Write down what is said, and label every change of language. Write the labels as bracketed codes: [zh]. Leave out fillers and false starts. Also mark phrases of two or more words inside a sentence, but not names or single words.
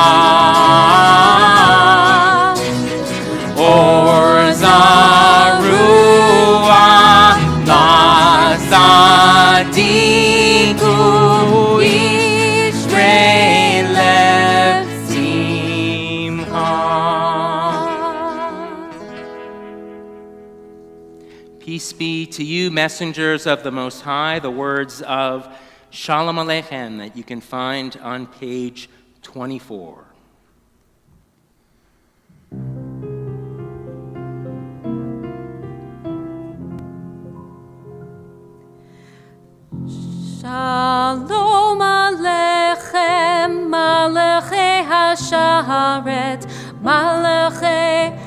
[he] אור זרוע לצדיק ישרי לב שמחה. [en] Peace be to you, messengers of the Most High, the words of [he] Shalom Aleichem [en] that you can find on page 24. [he] שלום עליכם מלאכי השרת מלאכי